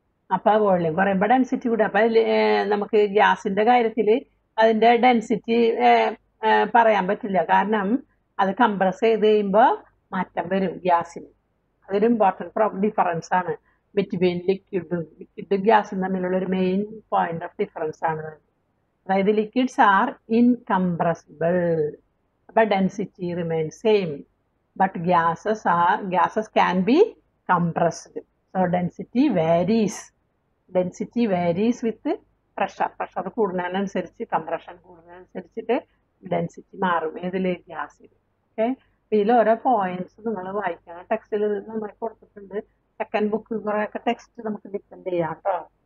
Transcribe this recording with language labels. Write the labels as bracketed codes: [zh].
[ml] അപ്പൊ വോളിയം കുറയുമ്പോൾ ഡെൻസിറ്റി കൂടും. അപ്പൊ നമുക്ക് ഗ്യാസിന്റെ കാര്യത്തിൽ അതിന്റെ ഡെൻസിറ്റി പറയാൻ പറ്റില്ല, കാരണം അത് കംപ്രസ് ചെയ്ത് കഴിയുമ്പോൾ മാറ്റം വരും ഗ്യാസിന്. അതൊരു ഇമ്പോർട്ടൻറ്റ് ഡിഫറൻസ് ആണ് ബിറ്റ്വീൻ ലിക്വിഡും ഗ്യാസും തമ്മിലുള്ള ഒരു മെയിൻ പോയിന്റ് ഓഫ് ഡിഫറൻസ് ആണ്. [en] അതായത് liquids are incompressible, but density remains same. But gases can be compressed. So density varies. Density varies with pressure. [ml] Pressure കൂടുന്നതിനനുസരിച്ച് കംപ്രഷൻ കൂടുന്നതിനനുസരിച്ചിട്ട് ഡെൻസിറ്റി മാറും ഏതിൽ? ഗ്യാസിൽ. ഓക്കെ. ഇതിൽ ഓരോ പോയിന്റ്സ് നിങ്ങൾ വായിക്കണം. ടെക്സ്റ്റിൽ നമ്മൾ കൊടുത്തിട്ടുണ്ട്. സെക്കൻഡ് ബുക്ക് കുറെയൊക്കെ ടെക്സ്റ്റ് നമുക്ക് ഡിപ്പെൻഡ് ചെയ്യാം കേട്ടോ.